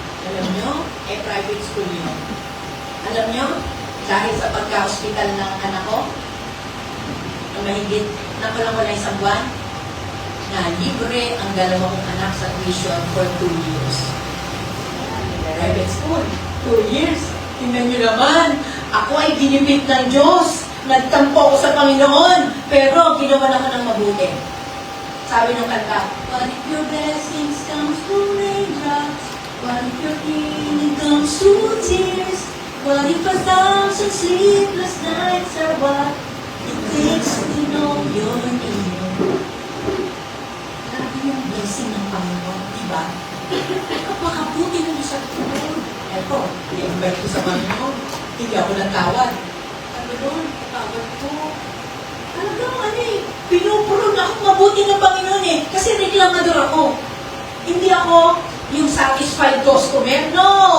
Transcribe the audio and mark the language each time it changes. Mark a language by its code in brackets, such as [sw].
[tl] Alam nyo, private school yun. Alam nyo, dahil sa pagka-hospital ng anak ko, ang mahigit na kulang-kulang isang buwan, na libre ang 2 kong anak sa tuition [en] for 2 years. [tl] Private school, 2 years. Tingnan nyo naman, ako ay ginipit ng Diyos. Nagtampo ko sa Panginoon, pero ginawa na ko ng mabuti. Sabi ng kanta, [en] what if your blessings comes through raindrops? What if your healing comes through tears? What if 1,000 sleepless nights are what it takes to know you're near? [tl] Grabe yung blessing ng Panginoon, diba? Napakabuti ng isang Panginoon. Eto, i-invite ko sa Panginoon. Hindi ako natawad. Sabi doon, tawad ko. Talagang pinupulong ako mabuti ng Panginoon eh. Kasi reklamador ako. Hindi ako yung satisfied customer. No!